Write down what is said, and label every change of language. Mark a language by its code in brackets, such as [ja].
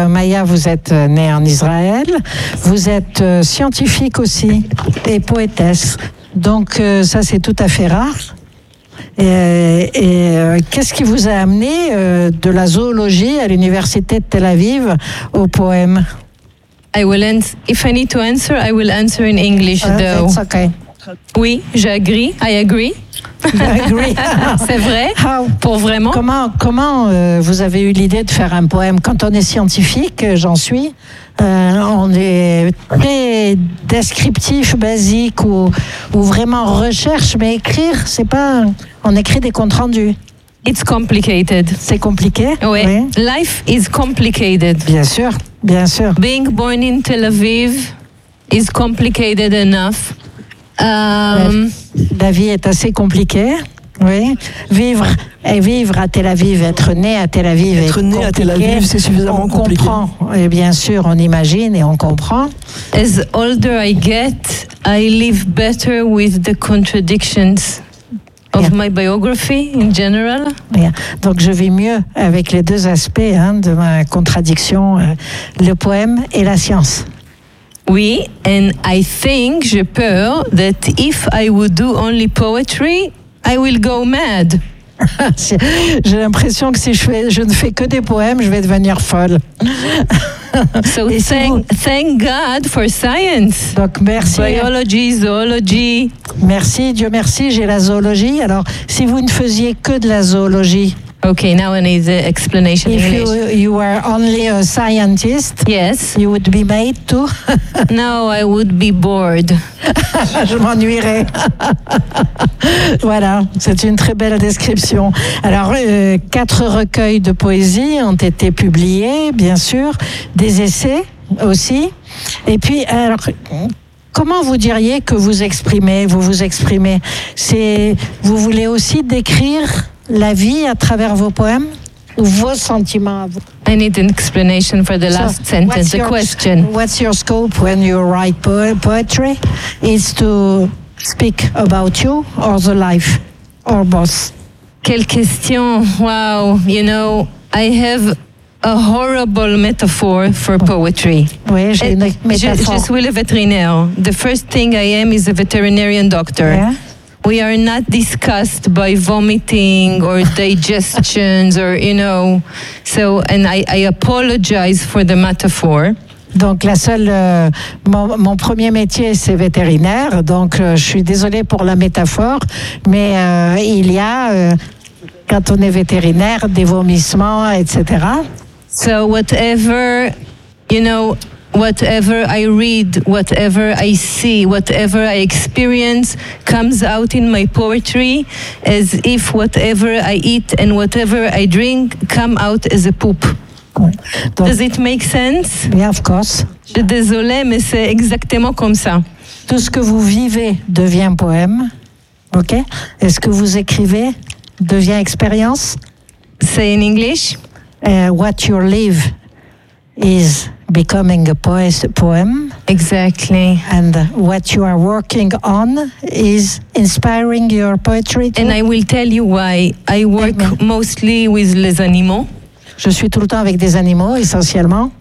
[fr] Maya, vous êtes née en Israël, vous êtes scientifique aussi et poétesse. Donc ça, c'est tout à fait rare. Et qu'est-ce qui vous a amené de la zoologie à l'université de Tel Aviv au poème? [en] I will answer. If I need to answer, I will answer in English, though. It's okay. Oui, j'agree. I agree. I agree. [fr] C'est vrai. [en] How? [fr] Pour vraiment. Comment vous avez eu l'idée de faire un poème? Quand on est scientifique, j'en suis. On est très descriptif, basique ou vraiment recherche, mais écrire, c'est pas. On écrit des comptes rendus. [en] It's complicated. [fr] C'est compliqué. Oui. Oui. [en] Life is complicated. [fr] Bien sûr, bien sûr. [en] Being born in Tel Aviv is complicated enough. [fr] La vie est assez compliquée. Oui. Vivre à Tel Aviv, être né à Tel Aviv être est né compliqué. À Tel Aviv, c'est suffisamment on compliqué. On comprend, et bien sûr, on imagine et on comprend. [en] As older I get, I live better with the contradictions. of my biography in general. Yeah. [fr] Donc je vis mieux avec les deux aspects hein, de ma contradiction, le poème et la science. [en] Oui, and I think, [fr] j'ai peur, [en] that if I would do only poetry, I will go mad. [fr] J'ai l'impression que si je ne fais que des poèmes, je vais devenir folle. [en] So thank God for science. [fr] Donc merci. [en] Biology, zoology. [fr] Merci, Dieu merci, j'ai la zoologie. Alors, si vous ne faisiez que de la zoologie. [en] Okay, now I need the explanation. If you were only a scientist, yes, you would be made to. No, I would be bored. [fr] Je m'ennuierais. Voilà, c'est une très belle description. Alors, quatre recueils de poésie ont été publiés, bien sûr, des essais aussi. Et puis, alors, comment vous diriez que vous exprimez? C'est, vous voulez aussi décrire la vie à travers vos poèmes ou vos sentiments à vous? [en] I need an explanation for the last sentence, the question. What's your scope when you write poetry? Is to speak about you or the life or both? [fr] Quelle question! [en] Wow, you know, I have a horrible metaphor for poetry. [fr] Oui, j'ai une métaphore. Je suis le vétérinaire. [en] The first thing I am is a veterinarian doctor. Yeah. We are not discussed by vomiting or digestions or, you know, so, and I apologize for the metaphor. [fr] Donc la seule, mon premier métier c'est vétérinaire, donc je suis désolée pour la métaphore, mais il y a, quand on est vétérinaire, des vomissements, etc. [en] So whatever, you know, whatever I read, whatever I see, whatever I experience comes out in my poetry as if whatever I eat and whatever I drink come out as a poop. Donc, does it make sense? Yeah, of course. [fr] Je suis désolée, mais c'est exactement comme ça. Tout ce que vous vivez devient poème, ok? Et ce que vous écrivez devient expérience? [en] Say in English. What you live is becoming a poem. Exactly. And what you are working on is inspiring your poetry too. And I will tell you why. I work mostly with [fr] les animaux. Je suis tout le temps avec des animaux, essentiellement.